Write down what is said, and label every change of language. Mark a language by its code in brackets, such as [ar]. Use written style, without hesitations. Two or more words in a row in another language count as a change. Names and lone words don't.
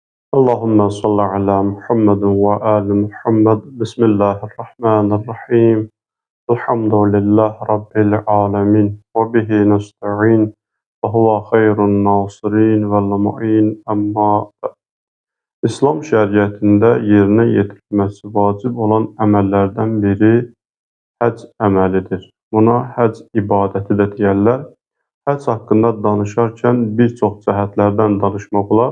[ar] اللهم صل على محمد وآل محمد. بسم الله الرحمن الرحيم. الحمد لله رب العالمين وبه نستعين وهو خير الناصرين والمعين. [az] Amma İslam şəriətində yerinə yetirilməsi vacib olan əməllərdən biri həc əməlidir. Buna həc ibadəti də deyərlər. Həc haqqında danışarkən bir çox cəhətlərdən danışmaq olar.